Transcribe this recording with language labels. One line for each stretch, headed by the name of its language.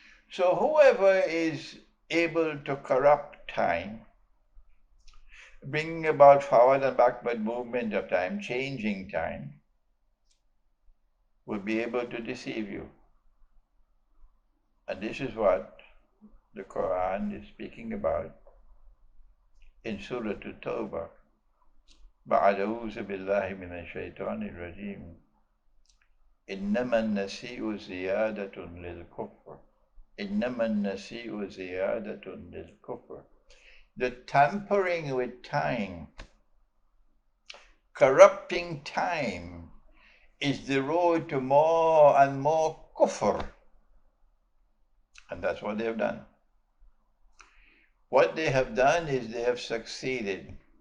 English: So whoever is able to corrupt time, bringing about forward and backward movement of time, changing time, will be able to deceive you. And this is what the Quran is speaking about in Surah At-Tawbah.
Arabic: بعد أعوذ بالله من الشيطان الرجيم إنما النسيء زيادة للكفر إنما النسيء زيادة للكفر.
English: The tampering with time, corrupting time, is the road to more and more kufr. And that's what they have done. What they have done is they have succeeded.